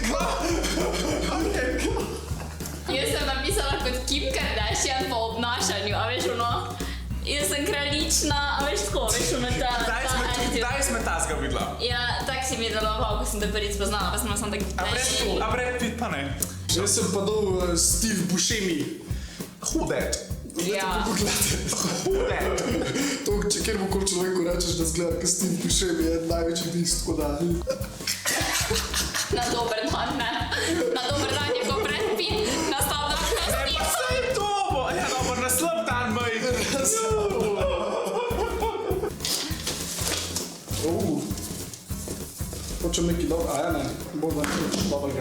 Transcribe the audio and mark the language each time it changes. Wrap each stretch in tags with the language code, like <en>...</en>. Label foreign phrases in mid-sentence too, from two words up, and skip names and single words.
<sl>Jaz sem napisala kot Kim Kardashian po obnašanju, a veš ono? Jaz sem kraljična, a veš tako, veš ono ta attitude. Kdaj sme tazga videla? Ja, tak si mi je deloval, ko sem te prvič spoznala, pa sem samo tak... A Brad Pitt pa ne? Jaz sem pa dal Steve Buscemi.</sl> <en>Who that?</en> <sl>Ja.</sl> <en>Who that?</en> <sl>To, če kjer bokoli človeku rečeš, da zgleda, kot Steve Buscemi, je največji dist, tako da... Na dober dan, ne? Na dober dan je kot Brad Pitt, na slab dan kot Steve. Saj to bo! Ja, dobro, na slab dan, moj! Hočem nekaj dobro, a ja ne, bolj da nekaj dobrega.</sl>